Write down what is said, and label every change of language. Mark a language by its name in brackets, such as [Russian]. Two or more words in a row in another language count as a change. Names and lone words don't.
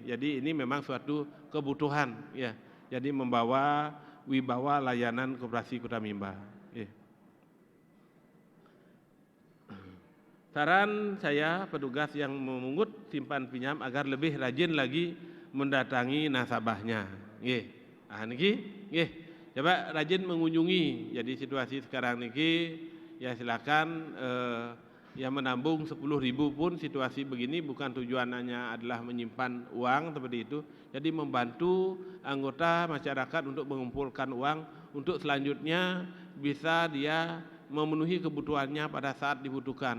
[Indonesian] Jadi ini memang suatu kebutuhan, ya. Jadi membawa wibawa layanan koperasi Kunamimba. Saran saya petugas yang memungut simpan pinjam agar lebih rajin lagi mendatangi nasabahnya. [Javanese] Nggih. Ah niki nggih. [Indonesian] Coba rajin mengunjungi. Jadi situasi sekarang niki ya silakan yang menabung 10.000 pun situasi begini bukan tujuannya adalah menyimpan uang seperti itu. Jadi membantu anggota masyarakat untuk mengumpulkan uang untuk selanjutnya bisa dia memenuhi kebutuhannya pada saat dibutuhkan.